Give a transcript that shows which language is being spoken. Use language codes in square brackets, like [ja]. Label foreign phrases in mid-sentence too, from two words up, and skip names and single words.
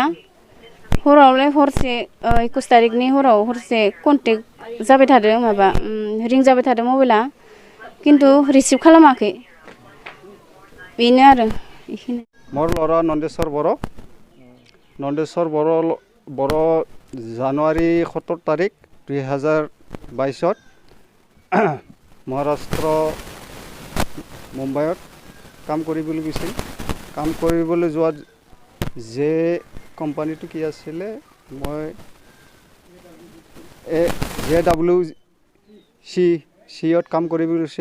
[brx] हरावलाय हरसे 21 तारिखनि हराव हरसे कन्टेक्ट जाबाय थादों माबा रिं जाबाय थादों मबाइला खिन्थु रिसिभ खालामाखै। बेनो आरो बेखिनि। [as] মোৰ ল'ৰা नन्देस्वर बर' জানুৱাৰী 17 তাৰিখ 2022 মহাৰাষ্ট্ৰ মুম্বাইত কাম কৰিবলৈ গৈছিল। কাম কৰিবলৈ যোৱাত যে কোম্পানীটো কি আছিলে মই JWCত কাম কৰিবলৈ গৈছে।